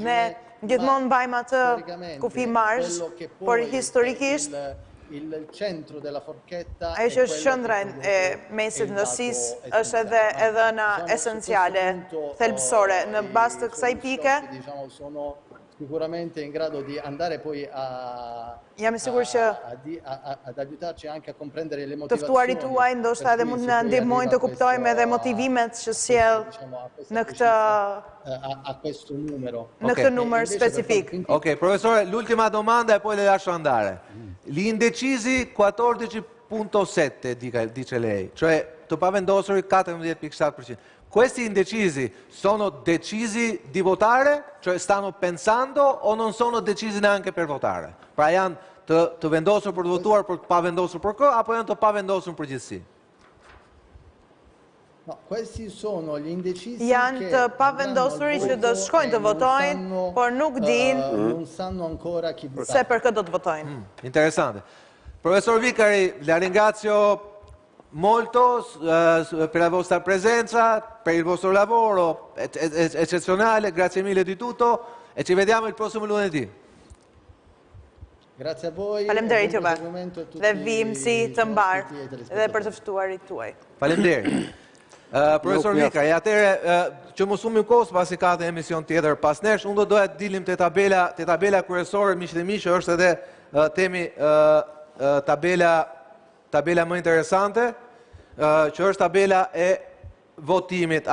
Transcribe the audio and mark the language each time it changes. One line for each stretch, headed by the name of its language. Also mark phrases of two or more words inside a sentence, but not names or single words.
Albanian: Ne gjithmonë mbajmë atë kufi marsh, por historikisht ajo që është qëndra e mesit ndësisë është edhe dhëna esenciale, thelbësore. Në bazë të kësaj pike,
Italian: sicuramente in grado di andare poi
Albanian: jam I sigurt që
Italian: ad aiutarci anche a comprendere le motivazioni.
Albanian: Të ftuarit tuaj ndoshta edhe mund na ndihmojnë të kuptojmë edhe motivimet që sjell në këtë
Italian: a questo numero.
Albanian: Në këtë numër specifik.
Italian: Ok, professore, l'ultima domanda e poi le lascio andare. Gli indecisi 14.7 dice lei, cioè
Albanian: të pavendosuri
Italian: 14.7%. Questi indecisi sono decisi di votare? Cioè stanno pensando o non sono decisi neanche per votare?
Albanian: Pra janë të vendosur për të votuar, për të pavendosur për kë, apo janë të pavendosur për gjithësi?
Italian: No, questi sono gli indecisi
Albanian: janë të pavendosuri që do shkojnë të votojnë, por nuk dinë
Italian: non sanno ancora chi votare.
Albanian: Se për këtë do të votojnë.
Italian: Interessante. Professor Vicari, la ringrazio molto per la vostra presenza, per il vostro lavoro eccezionale, grazie mille di tutto e ci vediamo il prossimo lunedì. Grazie a voi.
Albanian: Faleminderit juve. Dhe vim si të mbarë dhe për të ftuarit tuaj. Faleminderit. Profesor Vicari, atëre që mos humbim kohë pasi ka të emision tjetër pas nesh, unë do doja të dilim te tabela kryesore, miq dhe miq, është edhe temi tabela më interesante, që është tabela e votimit.